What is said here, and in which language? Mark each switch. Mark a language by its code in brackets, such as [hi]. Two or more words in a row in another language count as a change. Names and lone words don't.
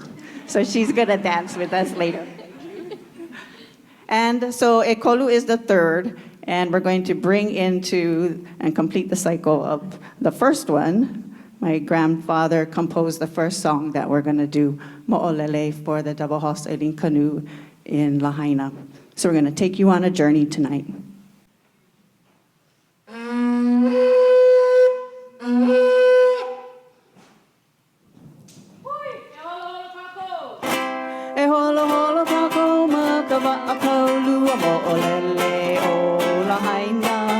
[en] So she's gonna dance with us later. And so Ekolu is the third, and we're going to bring into and complete the cycle of the first one. My grandfather composed the first song that we're gonna do, Mo'olele, for the double horse sailing canoe in Lahaina. So we're gonna take you on a journey tonight. [haw] E holo holo kako makawa'akaulua mo'olele o Lahaina.